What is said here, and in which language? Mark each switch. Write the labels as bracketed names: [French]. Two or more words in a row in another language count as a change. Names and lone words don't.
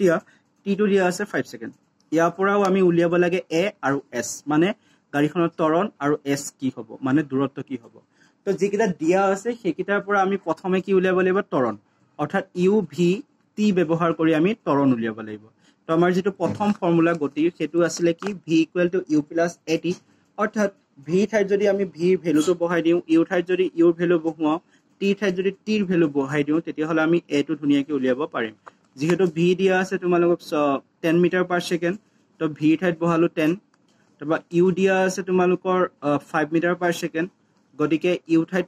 [Assamese] এতিয়া টিটো দিয়া আছে 5 ছেকেণ্ড, ইয়াৰ পৰাও আমি উলিয়াব লাগে এ আৰু এছ মানে গাড়ীখনৰ ত্বৰণ আৰু এছ কি হ'ব মানে দূৰত্ব কি হ'ব তো যিকেইটা দিয়া আছে সেইকেইটাৰ পৰা আমি প্ৰথমে কি উলিয়াব লাগিব ত্বৰণ অৰ্থাৎ [English] u v t [Assamese] ব্যৱহাৰ কৰি আমি ত্বৰণ উলিয়াব লাগিব তো আমাৰ যেটো প্ৰথম ফৰ্মুলা গতিৰ সেটো আছিল কি v = u + at অৰ্থাৎ v ঠাইত যদি আমি v ভ্যালুটো বহাই দিও u ঠাইত যদি u ভ্যালু বহাও t ঠাইত যদি t ৰ ভ্যালু বহাই দিও তেতিয়া হলে আমি a টো ধুনিয়াকৈ উলিয়াব পাৰিম যেহেতু v দিয়া আছে তোমালোকক 10 [English] meter per second [Assamese] তো v ঠাইত বহালো 10 তবা u দিয়া আছে তোমালোকৰ 5 [English] meter per second [Assamese] গতিকে u ঠাইত